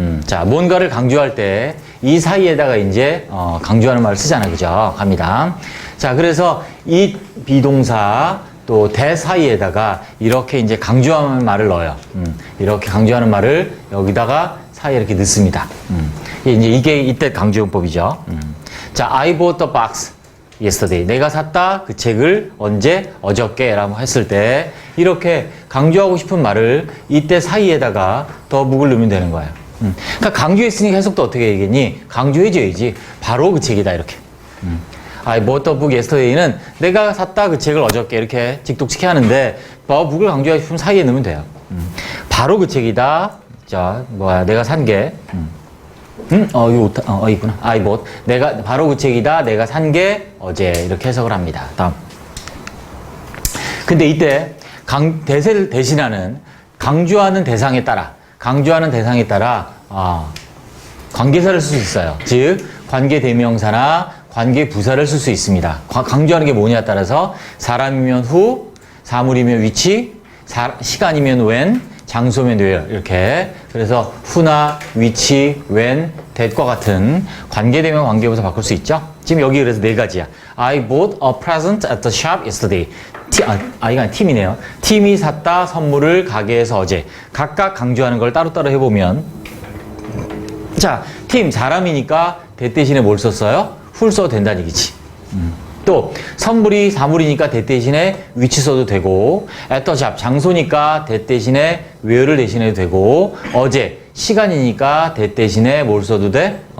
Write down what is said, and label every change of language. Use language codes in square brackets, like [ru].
[ko] 자, 뭔가를 강조할 때 이 사이에다가 이제 강조하는 말을 쓰잖아요. 그죠? 갑니다. 자, 그래서 이 비동사 또 대 사이에다가 이렇게 이제 강조하는 말을 넣어요. 이렇게 강조하는 말을 여기다가 사이에 이렇게 넣습니다. 이게 이때 강조용법이죠. [en] 자, I bought the box yesterday. [ko] 내가 샀다 그 책을 언제? 어저께 라고 했을 때 이렇게 강조하고 싶은 말을 이때 사이에다가 더 묵을 넣으면 되는 거예요. 그러니까 강조했으니까 해석도 어떻게 얘기했니? 강조해줘야지. 바로 그 책이다 이렇게. [en] I bought the book yesterday [ko] 는 내가 샀다 그 책을 어저께 이렇게 직독치게 하는데 묵을 강조하고 싶으면 사이에 넣으면 돼요. 바로 그 책이다. 자, 내가 산 게. 이거 있구나. [en] I bought. [ko] 내가, 바로 그 책이다. 내가 산 게 어제. 이렇게 해석을 합니다. 다음. 근데 이때, 대세를 대신하는, 강조하는 대상에 따라, 관계사를 쓸 수 있어요. 즉, 관계대명사나 관계부사를 쓸 수 있습니다. 강조하는 게 뭐냐에 따라서, 사람이면 who, 사물이면 which, 시간이면 when, 장소면 where 이렇게 그래서 who나 which, when, that과 같은 관계대명 관계부사 바꿀 수 있죠. 지금 여기 그래서 네 가지야. [en] I bought a present at the shop yesterday. [ko] 이가 팀이네요. 팀이 샀다 선물을 가게에서 어제. 각각 강조하는 걸 따로따로 해보면 자, 팀 사람이니까 that 대신에 뭘 썼어요? who를 써도 된다는 얘기지. 또 선물이 사물이니까 that 대신에 which 써도 되고 [en] at the shop [ko] 장소니까 that 대신에 where를 대신해도 되고 어제 시간이니까 that 대신에 뭘 써도 돼?